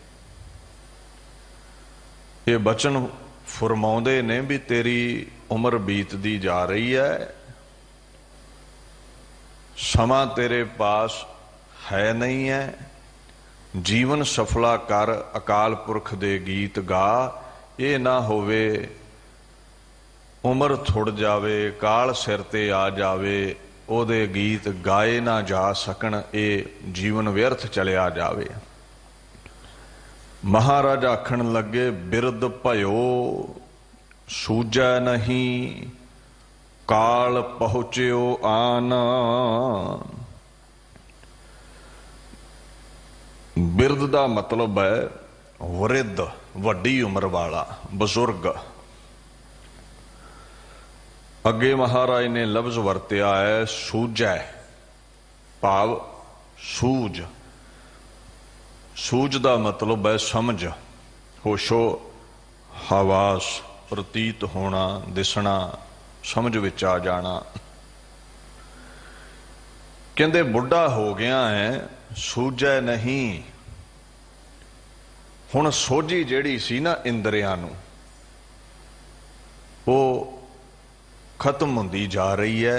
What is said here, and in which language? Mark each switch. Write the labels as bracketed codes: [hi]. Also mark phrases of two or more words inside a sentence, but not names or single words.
[pa] ਯੇ ਬਚਨ ਫਰਮਾਉਂਦੇ ਨੇ ਭੀ ਤੇਰੀ ਉਮਰ ਬੀਤਦੀ ਜਾ ਰਹੀ ਹੈ, ਸਮਾ ਤੇਰੇ ਪਾਸ ਹੈ ਨਹੀਂ ਹੈ, ਜੀਵਨ ਸਫਲਾ ਕਰ ਅਕਾਲ ਪੁਰਖ ਦੇ ਗੀਤ ਗਾ। ਯੇ ਨਾ ਹੋਵੇ ਉਮਰ ਥੁੜ ਜਾਵੇ, ਕਾਲ ਸਿਰ ਤੇ ਆ ਜਾਵੇ, ਓਦੇ ਗੀਤ ਗਾਏ ਨਾ ਜਾ ਸਕਣ, ਯੇ ਜੀਵਨ ਵਿਅਰਥ ਚਲਿਆ ਜਾਵੇ। ਮਹਾਰਾਜ ਆਖਣ ਲਗੇ, ਬਿਰਦ ਭਯੋ ਸੂਝੈ ਨਹੀਂ, ਕਾਲ ਪਹੁੰਚਿਓ ਆਨ। [hi] बिरद का मतलब है वृद्ध, [pa] ਵੱਡੀ ਉਮਰ ਵਾਲਾ, [hi] बजुर्ग। [pa] ਅਗੇ ਮਹਾਰਾਜ ਨੇ ਲਫ਼ਜ਼ ਵਰਤਿਆ ਹੈ ਸੂਝੈ, ਭਾਵ ਸੂਝ। [hi] सूझ का मतलब है समझ, होशो हवास, प्रतीत होना, [pa] ਦਿਸਣਾ, ਸਮਝ ਵਿਚ ਆ ਜਾਣਾ। ਕਹਿੰਦੇ ਬੁੱਢਾ ਹੋ ਗਿਆ ਹੈ, ਸੂਝੈ ਨਹੀਂ। ਹੁਣ ਸੋਝੀ ਜਿਹੜੀ ਸੀ ਨਾ ਇੰਦਰੀਆਂ ਨੂੰ, ਉਹ ਖ਼ਤਮ ਹੁੰਦੀ ਜਾ ਰਹੀ ਹੈ।